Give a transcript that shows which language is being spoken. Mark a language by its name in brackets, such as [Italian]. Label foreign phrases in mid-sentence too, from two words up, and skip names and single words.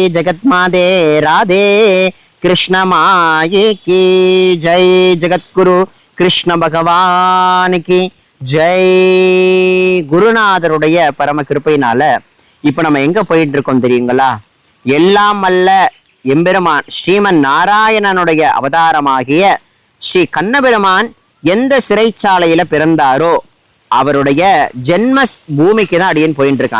[Hindi] जगत माते राधे कृष्ण माये की जय। जगद्गुरु कृष्ण भगवान की ஜெய். [Tamil] குருநாதருடைய பரம கிருபையினால இப்ப நம்ம எங்க போயிட்டு இருக்கோம் தெரியுங்களா? எல்லாம் அல்ல எம்பெருமான் ஸ்ரீமன் நாராயணனுடைய அவதாரமாகிய ஸ்ரீ கண்ணபெருமான் எந்த சிறைச்சாலையில பிறந்தாரோ அவருடைய ஜென்ம பூமிக்கு தான் அடியன் போயிட்டு இருக்கேன்.